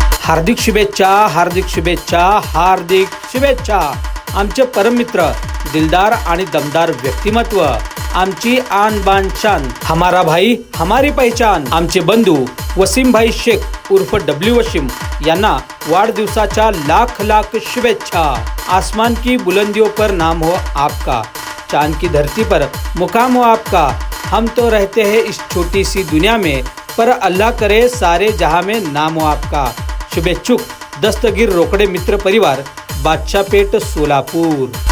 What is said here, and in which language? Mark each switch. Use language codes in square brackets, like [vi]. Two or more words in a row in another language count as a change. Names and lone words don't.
[mr] हार्दिक शुभेच्छा, हार्दिक शुभेच्छा, हार्दिक शुभेच्छा। आमचे परममित्र, दिलदार आणि दमदार व्यक्तिमत्व, आमची [hi] आन बान शान, हमारा भाई हमारी पहचान, [mr] आमचे बंधू वसीम भाई शेख उर्फ डब्ल्यू वसीम यांना वाढदिवसाच्या लाख लाख शुभेच्छा। [hi] आसमान की बुलंदियों पर नाम हो आपका, चांद की धरती पर मुकाम हो आपका। हम तो रहते हैं इस छोटी सी दुनिया में, पर अल्लाह करे सारे जहां में नाम हो आपका। [mr] शुभेच्छुक दस्तगीर रोकडे मित्र परिवार, बादशाह पेठ, सोलापूर।